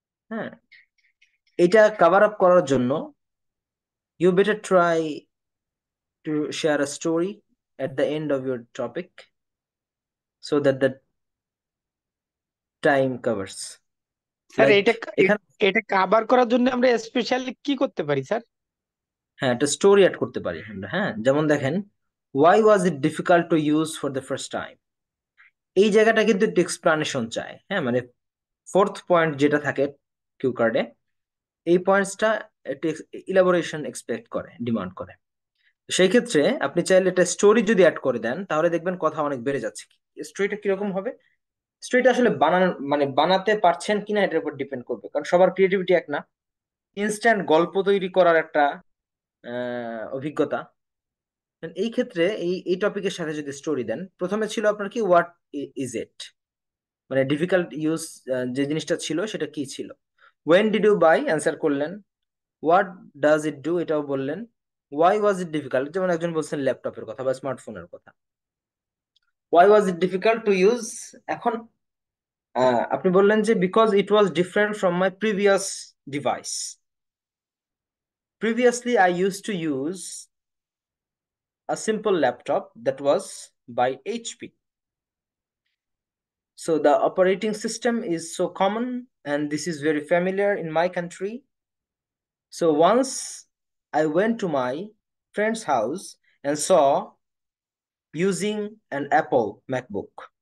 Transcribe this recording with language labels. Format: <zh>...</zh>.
<bn>হ্যাঁ, এটা cover up করার জন্য</bn> <en>You better try to share a story at the end of your topic so that the time covers.</en> <bn>Sir</bn> <en>Like</en> <bn>এটা এখানে এটা cover করার জন্য আমরা স্পেশালি কি করতে পারি স্যার? হ্যাঁ, একটা স্টোরি অ্যাড করতে পারি আমরা। হ্যাঁ, যেমন দেখেন,</bn> <en>why was it difficult to use for the first time?</en> <bn>এই জায়গাটা কিন্তু একটু এক্সপ্লানেশন চায়। হ্যাঁ, মানে ফোর্থ পয়েন্ট যেটা থাকে কিউ কার্ডে, এই পয়েন্টসটা একটু ইলাবোরেশন এক্সপেক্ট করে, ডিমান্ড করে। সেই ক্ষেত্রে আপনি চাইলে একটা স্টোরি যদি অ্যাড করে দেন তাহলে দেখবেন কথা অনেক বেড়ে যাচ্ছে। স্টোরিটা কিরকম হবে? স্টোরিটা আসলে বানানো মানে বানাতে পারছেন কিনা এটার উপর ডিপেন্ড করবে, কারণ সবার ক্রিয়েটিভিটি এক না। ইনস্ট্যান্ট গল্প তৈরি করার একটা অভিজ্ঞতা, এই ক্ষেত্রে এই টপিকের সাথে যদি স্টোরি দেন, প্রথমে ছিল আপনার কি,</bn> <en>what is it,</en> <bn>মানে ডিফিকাল্ট ইউজ যে জিনিসটা ছিল সেটা কি ছিল।</bn> <en>when did you buy,</en> <bn>answer করলেন।</bn> <en>what does it do,</en> <bn>এটাও বললেন।</bn> <en>why was it difficult,</en> <bn>যেমন একজন বলছেন ল্যাপটপের কথা বা স্মার্টফোনের কথা।</bn> <en>why was it difficult to use,</en> <bn>এখন আপনি বললেন যে</bn> <en>Because it was different from my previous device. Previously I use to use a simple laptop that was by HP. So the operating system is so common and this is very familiar in my country. So once I went to my friend's house and saw using an Apple MacBook.</en>